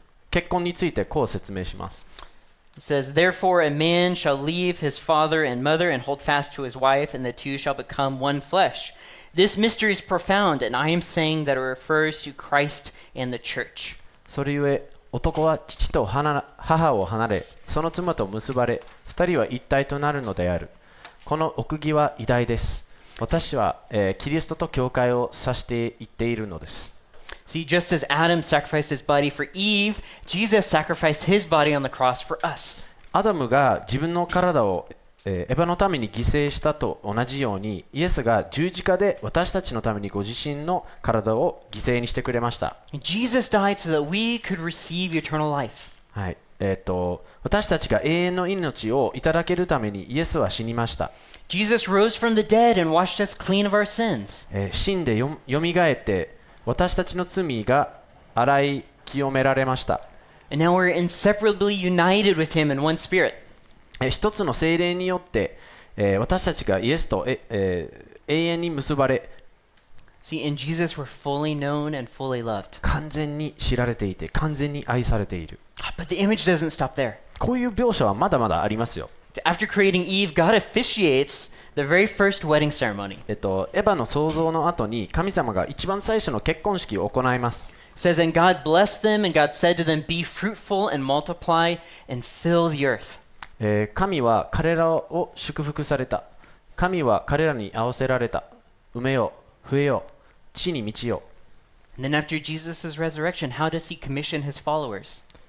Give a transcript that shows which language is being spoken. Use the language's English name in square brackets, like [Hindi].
[Japanese] 結婚についてこう説明します。 [English] It says, Therefore a man shall leave his father and mother and hold fast to his wife, and the two shall become one flesh. This mystery is profound, and I am saying that it refers to Christ and the church. [Japanese] それゆえ男は父と母を離れ、その妻と結ばれ、二人は一体となるのである。この奥義は偉大です。私は、キリストと教会を指して言っているのです。 [English] See, just as Adam sacrificed his body for Eve, Jesus sacrificed his body on the cross for us. [Japanese] アダムが自分の体を、エヴァのために犠牲したと同じように、イエスが十字架で私たちのためにご自身の体を犠牲にしてくれました。 [English] Jesus died so that we could receive eternal life. [Japanese] はい。私たちが永遠の命をいただけるためにイエスは死にました。 [English] Jesus rose from the dead and washed us clean of our sins. [Japanese] 死んでよみがえって私たちの罪が洗い清められました。 [English] And now we're inseparably united with him in one spirit. [Japanese] 一つの聖霊によって、私たちがイエスと、永遠に結ばれ、 [English] See, in Jesus we're fully known and fully loved. [Japanese] 完全に知られていて完全に愛されている。 [English] But the image doesn't stop there. [Japanese] こういう描写はまだまだありますよ。 [English] After creating Eve, God officiates the very first wedding ceremony. [Japanese] エヴァの創造の後に神様が一番最初の結婚式を行います。 [English] It says, And God blessed them, and God said to them, Be fruitful and multiply and fill the earth. [Japanese] 神は彼らを祝福された。神は彼らに合わせられた。埋めよ、増えよ、地に満ちよ。 [English] And then after Jesus' resurrection, how does he commission his followers?